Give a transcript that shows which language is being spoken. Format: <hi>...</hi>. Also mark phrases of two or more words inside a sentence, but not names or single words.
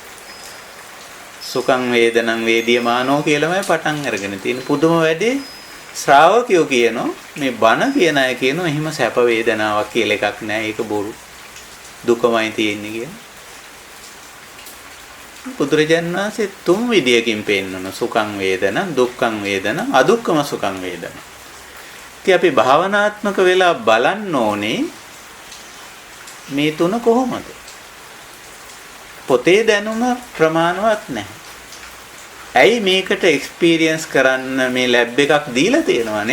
<pi>සුඛං වේදනං වේදියමානෝ</pi> <si>කියලාමයි පටන් අරගෙන තියෙන්නේ. පුදුම වැඩේ ශ්‍රාවකයෝ කියනවා මේ බණ කියන අය කියනවා එහෙම සැප වේදනාවක් කියලා එකක් නෑ. ඒක බොරු. දුකමයි තියෙන්නේ කියන. බුදුරජාණන් වහන්සේ තුන් විදියකින් පෙන්නන</si> <pi>සුඛං වේදනං, දුක්ඛං වේදනං, අදුක්ඛම සුඛං වේදනං.</pi> <si>ඉතින් අපි භාවනාත්මක වෙලා බලන්න ඕනේ මේ තුන කොහොමද? පොතේ දැනුම ප්‍රමාණවත් නැහැ. ඇයි මේකට එක්ස්පීරියන්ස් කරන්න මේ ලැබ් එකක් දීලා තියෙනවානේ?</si>